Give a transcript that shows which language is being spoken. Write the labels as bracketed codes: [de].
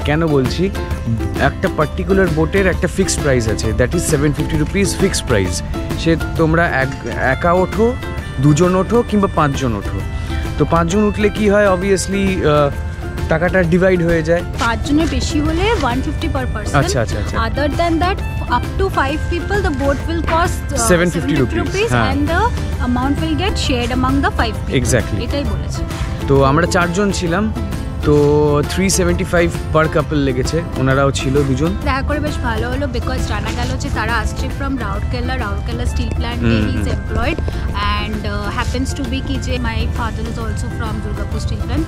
[bn] কেন বলছি, একটা পার্টিকুলার বোটের একটা ফিক্সড প্রাইস আছে, [en] That is 750 rupees fixed price. [bn] সে তোমরা একা ওঠো, দুজন ওঠো কিংবা 5 জন ওঠো। তো 5 জন উঠলে কি হয়, অবভিয়াসলি টাকাটা ডিভাইড হয়ে যায়। 5 জনের বেশি হলে 150 পার পারসন। আচ্ছা আচ্ছা আচ্ছা। [en] Other than that up to 5 people the boat will cost 750 rupees and the amount will get shared among the 5 people. Exactly. [bn] এটাই বলেছে। তো আমরা 4 জন ছিলাম, তো 375 পার কাপল লেগেছে, ওনারাও ছিল দুজন। দেখা করে বেশ ভালো হলো, বিকজ জানা গেল যে তারা আসছে [en] from Rourkela steel plant, he is employed and happens to be [bn] কি যে [en] My father is also from Durgapur steel plant.